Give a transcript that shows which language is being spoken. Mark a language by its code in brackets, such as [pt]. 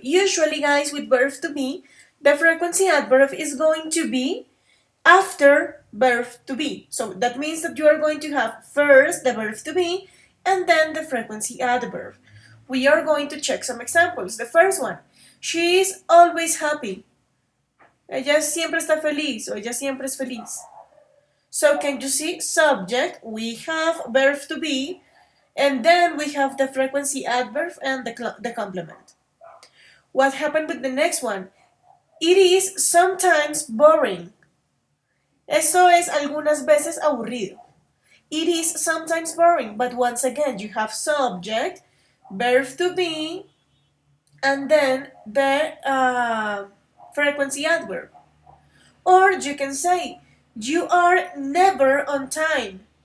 [en] Usually, guys, with verb to be, the frequency adverb is going to be after verb to be. So, that means that you are going to have first the verb to be and then the frequency adverb. We are going to check some examples. The first one, she is always happy. [es] Ella siempre está feliz o ella siempre es feliz. [en] So, can you see subject? We have verb to be, and then we have the frequency adverb and the complement. What happened with the next one? It is sometimes boring. [es] Eso es algunas veces aburrido. [en] It is sometimes boring, but once again, you have subject, verb to be, and then the frequency adverb. Or you can say, you are never on time.